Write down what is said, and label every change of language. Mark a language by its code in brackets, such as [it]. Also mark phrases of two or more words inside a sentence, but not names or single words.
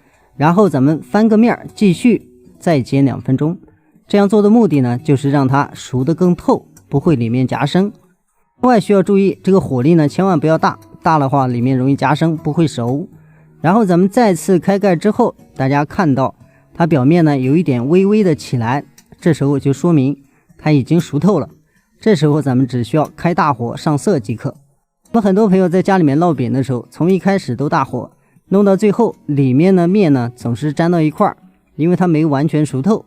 [zh] 然後咱們翻個面，繼續再煎2分鐘。這樣做的目的呢，就是讓它熟得更透，不會裡面夾生。另外需要注意，這個火力呢千萬不要大，大的話裡面容易夾生，不會熟。然後咱們再次開蓋之後，大家看到它表面呢有一點微微的起來，這時候就說明它已經熟透了。這時候咱們只需要開大火上色即可。我們很多朋友在家裡面烙餅的時候，從一開始都大火，弄到最後裡面的面呢總是粘到一塊兒，因為它沒完全熟透。